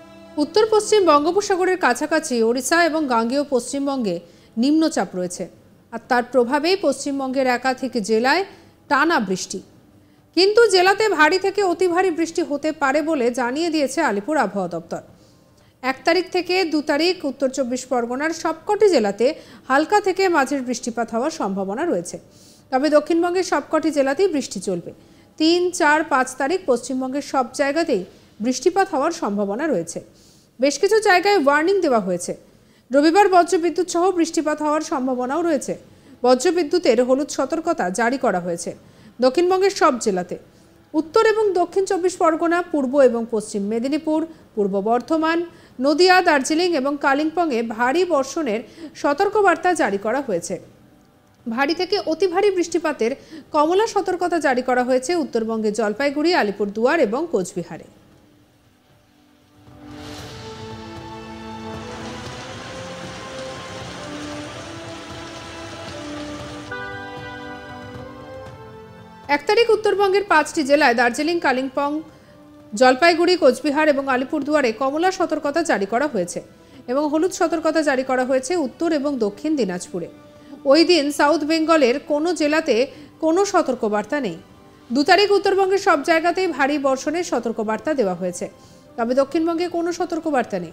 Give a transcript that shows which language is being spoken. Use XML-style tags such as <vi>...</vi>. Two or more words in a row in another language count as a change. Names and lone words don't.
<bn>উত্তর পশ্চিম বঙ্গোপসাগরের কাছাকাছি ওড়িশা আর গাঙ্গেয় পশ্চিমবঙ্গে নিম্নচাপ রয়েছে আর তার প্রভাবে পশ্চিমবঙ্গের একাধিক জেলায় টানা বৃষ্টি কিন্তু জেলাতে ভারী থেকে অতি ভারী বৃষ্টি হতে পারে বলে জানিয়ে দিয়েছে আলিপুর আবহাওয়া দপ্তর। 1 তারিখ থেকে 2 তারিখ উত্তর 24 পরগনার সবকটি জেলাতে হালকা থেকে মাঝের বৃষ্টিপাত हওয়ার সম্ভাবনা রয়েছে। তবে দক্ষিণবঙ্গের সবকটি জেলাতেই বৃষ্টি চলবে। 3, 4, 5 তারিখ পশ্চিমবঙ্গের সব জায়গাতেই বৃষ্টিপাত हওয়ার সম্ভাবনা রয়েছে। বেশ কিছু জায়গায় ওয়ার্নিং देওয়া হয়েছে। रविवार বজ্রবিদ্যুৎ সহ বৃষ্টিপাত হওয়ার সম্ভাবনাও রয়েছে। বজ্রবিদ্যুতের হলুদ সতর্কতা জারি করা হয়েছে দক্ষিণবঙ্গের সব জেলাতে। উত্তর এবং দক্ষিণ 24 পরগনা, পূর্ব এবং পশ্চিম মেদিনীপুর, পূর্ব বর্ধমান, নদিয়া, দার্জিলিং এবং কালিম্পংয়ে ভারী বর্ষণের সতর্কবার্তা জারি করা হয়েছে। ভারী থেকে অতি ভারী বৃষ্টিপাতের কমলা সতর্কতা জারি করা হয়েছে উত্তরবঙ্গে জলপাইগুড়ি, আলিপুরদুয়ার এবং কোচবিহারে। এক তারিখ উত্তরবঙ্গের 5টি জেলায় দার্জিলিং, কালিম্পং, জলপাইগুড়ি, কোচবিহার এবং আলিপুরদুয়ারে কমলা সতর্কতা জারি করা হয়েছে এবং হলুদ সতর্কতা জারি করা হয়েছে উত্তর এবং দক্ষিণ দিনাজপুরে। ওই দিন সাউথ বেঙ্গলের কোনো জেলাতে কোনো সতর্কবার্তা নেই। 2 তারিখ উত্তরবঙ্গের সব জায়গাতেই ভারী বর্ষণের সতর্কবার্তা দেওয়া হয়েছে, তবে দক্ষিণবঙ্গে কোনো সতর্কবার্তা নেই।</bn>